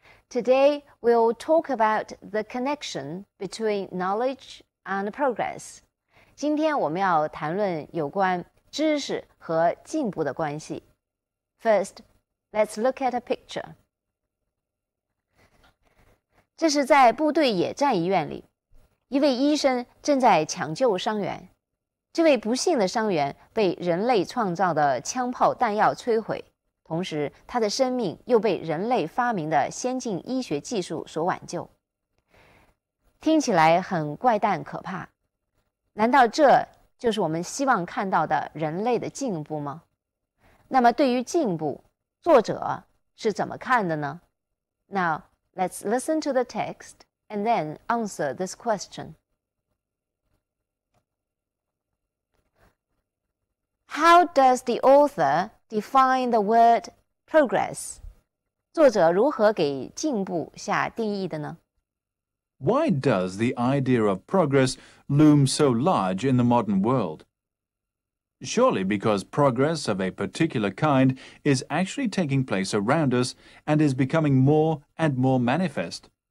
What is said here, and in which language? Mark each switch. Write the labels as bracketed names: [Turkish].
[English] Today, we'll talk about the connection between knowledge and progress. [Chinese] 今天我们要谈论有关知识和进步的关系。 [English] First, let's look at a picture. [Chinese] 这是在部队野战医院里，一位医生正在抢救伤员。这位不幸的伤员被人类创造的枪炮弹药摧毁。同时，他的生命又被人类发明的先进医学技术所挽救。听起来很怪诞可怕，难道这就是我们希望看到的人类的进步吗？那么对于进步，作者是怎么看的呢？ [English] Now, let's listen to the text and then answer this question. How does the author define the word progress? [Chinese] 作者如何给进步下定义的呢？ [English] Why does the idea of progress loom so large in the modern world? Surely because progress of a particular kind is actually taking place around us and is becoming more and more manifest.